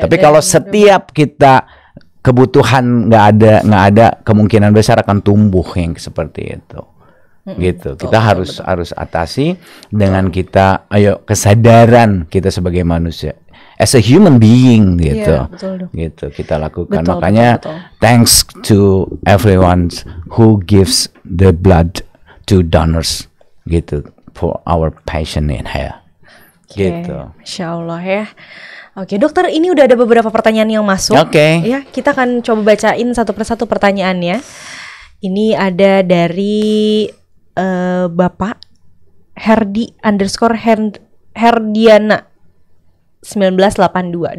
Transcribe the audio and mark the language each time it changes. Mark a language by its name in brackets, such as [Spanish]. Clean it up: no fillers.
[Indonesian] Tapi kalau setiap kita kebutuhan nggak ada, kemungkinan besar akan tumbuh yang seperti itu. Gitu. Kita harus atasi dengan kita kesadaran kita sebagai manusia [English] as a human being [Indonesian] gitu. Gitu kita lakukan. Makanya [English] thanks to everyone who gives the blood to donors gitu for our patient in here. [Indonesian] Gitu. Masya Allah ya. Oke, dokter, ini udah ada beberapa pertanyaan yang masuk. Ya, kita akan coba bacain satu persatu pertanyaannya. Ini ada dari Bapak Herdi_Herdiana 1982.